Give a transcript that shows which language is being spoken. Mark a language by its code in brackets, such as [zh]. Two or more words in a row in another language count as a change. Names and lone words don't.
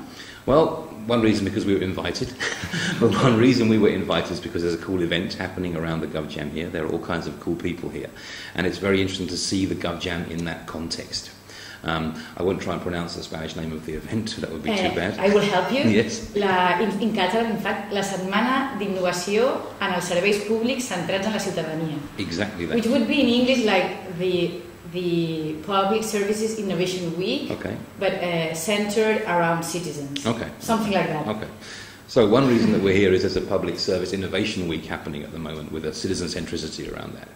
[en] Well, one reason because we were invited, but one reason we were invited is because there's a cool event happening around the GovJam here. There are all kinds of cool people here, and it's very interesting to see the GovJam in that context. I won't try and pronounce the Spanish name of the event, that would be too bad. I will help you. Yes. In català, in fact, [ca] la setmana d'innovació en els serveis públics centrats en la ciutadania. [en] Exactly that. Which would be in English like the Public Services Innovation Week, okay, but centered around citizens. Okay. Something like that. Okay. So one reason that we're here is there's a Public Service Innovation Week happening at the moment with a citizen centricity around that.